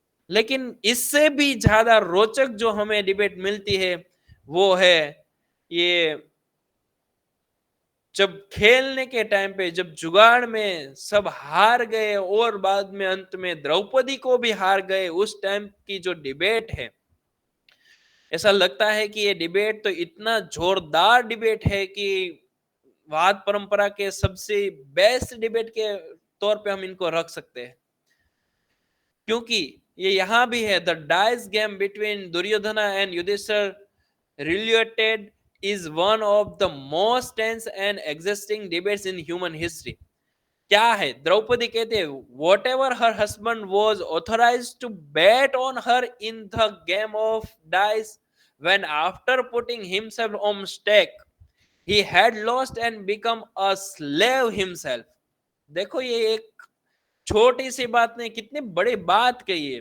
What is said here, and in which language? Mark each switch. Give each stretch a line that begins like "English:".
Hindi: लेकिन इससे भी ज्यादा रोचक जो हमें डिबेट मिलती है वो है ये जब खेलने के टाइम पे, जब जुगाड़ में सब हार गए और बाद में अंत में द्रौपदी को भी हार गए, उस टाइम की जो डिबेट है, ऐसा लगता है कि ये डिबेट तो इतना जोरदार डिबेट है कि वाद परंपरा के सबसे बेस्ट डिबेट के तौर पे हम इनको रख सकते हैं। क्योंकि ये यहां भी है,
English: The dice game between Duryodhana and Yudhishthira related is one of the most tense and existing debates in human history.
Hindi: क्या है? द्रौपदी कहते हैं
English: Whatever her husband was authorise to bet on her in the game of dice when after putting himself on stake he had lost and become a slave himself.
Hindi: देखो ये एक छोटी सी बात नहीं, कितनी बड़ी बात कही है।